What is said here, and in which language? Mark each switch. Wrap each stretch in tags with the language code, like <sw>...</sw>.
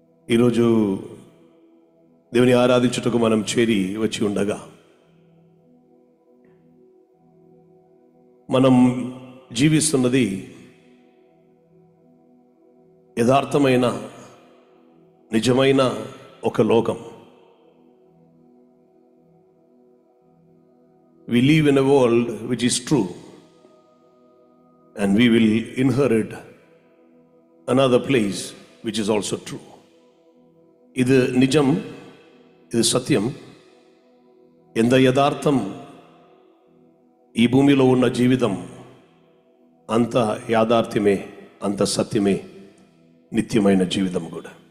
<te>ఈరోజు దేవుని ఆరాధించుటకు మనం చేరి వచ్చి ఉండగా మనం జీవిస్తున్నది యథార్థమైన నిజమైన ఒక లోకం.</te> <en>We live in a world which is true and we will inherit another place which is also true.</en> <te>ఇది నిజం, ఇది సత్యం. ఎంత యథార్థం ఈ భూమిలో ఉన్న జీవితం అంత యాథార్థ్యమే అంత సత్యమే నిత్యమైన జీవితం కూడా.</te>